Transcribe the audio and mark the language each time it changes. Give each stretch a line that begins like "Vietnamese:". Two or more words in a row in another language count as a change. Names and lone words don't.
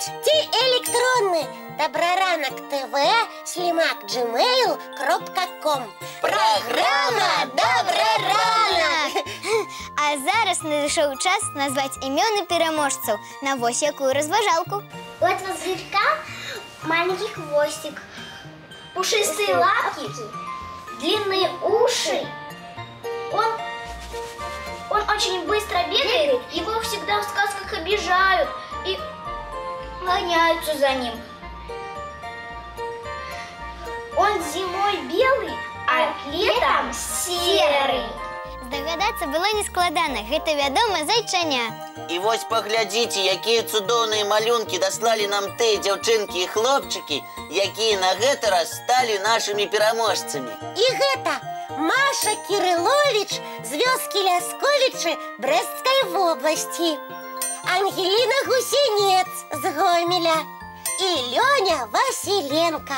Belarusian: Ці электронны добраранок ТВ @gmail.com. Программа «Добраранок». А зараз надышоў час назваць імёны пераможцаў на вось якую разважалку.
Russian: У этого зверька маленький хвостик, пушистые лапки, длинные уши. Он очень быстро бегает, его всегда в сказках обижают и гоняются за ним. Он зимой белый, а летом серый.
Belarusian: Здагадацца было нескладана. Гэта, вядома, зайчаня. І вось паглядзіце, якія цудоўныя малюнкі даслалі нам тыя дзяўчынкі і хлопчыкі, якія на гэты раз сталі нашымі пераможцамі. І гэта Маша Кириллович з вёскі Лясковічы Брэсцкай вобласці, Ангеліна Гусінец з Гомеля і Лёня Васіленка.